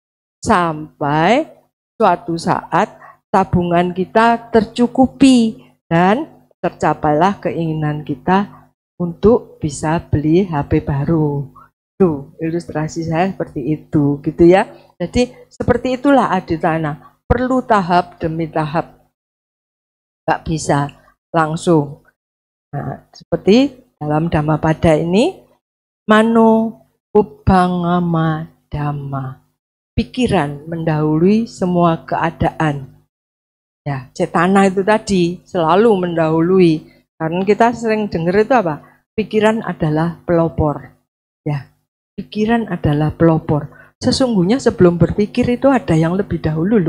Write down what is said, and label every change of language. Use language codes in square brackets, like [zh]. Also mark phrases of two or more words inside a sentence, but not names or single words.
[id] Sampai suatu saat tabungan kita tercukupi dan tercapailah keinginan kita untuk bisa beli HP baru. Tuh, ilustrasi saya seperti itu, gitu ya. Jadi seperti itulah Aditana, perlu tahap demi tahap. Gak bisa langsung. Nah, seperti dalam Dhammapada ini, [pi] mano ubangama dhamma. [id] Pikiran mendahului semua keadaan. Ya, cetana itu tadi selalu mendahului. Karena kita sering dengar itu apa? Pikiran adalah pelopor. Ya, pikiran adalah pelopor. Sesungguhnya sebelum berpikir itu ada yang lebih dahulu loh.